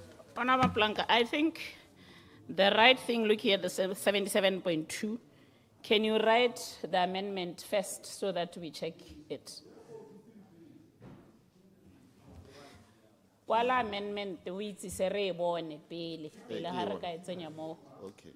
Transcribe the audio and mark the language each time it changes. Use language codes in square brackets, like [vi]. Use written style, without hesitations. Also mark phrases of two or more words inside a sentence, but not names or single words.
[en] Honorable Blanca, I think the right thing, looking at the 77.2, can you write the amendment first so that we check it? [tn] Kwala amendment, [en] we itse [tn] re e bone pele, pele ha re ka e tsenya mo. [en] Okay.